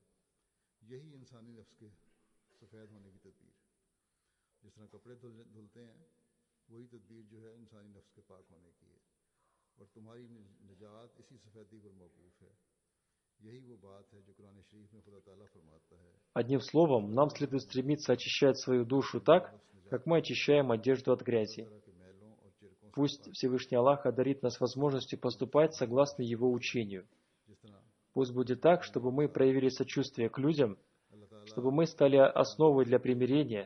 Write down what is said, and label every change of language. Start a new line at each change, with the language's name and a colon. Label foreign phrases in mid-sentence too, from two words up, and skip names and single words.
Urdu: یہی انسانی نفس کے سفید ہونے کی تدبیر. جس طرح کپڑے دھلتے ہیں، وہی تدبیر جو ہے انسانی نفس کے پاک ہونے کی ہے، اور تمہاری نجات اسی سفیدی پر موقوف ہے. یہی وہ بات ہے جو قرآن شریف میں خدا تعالیٰ فرماتا ہے.
Russian: Одним словом, нам следует стремиться очищать свою душу так, как мы очищаем одежду от грязи. Пусть Всевышний Аллах одарит нас возможностью поступать согласно Его учению. Пусть будет так, чтобы мы проявили сочувствие к людям, чтобы мы стали основой для примирения.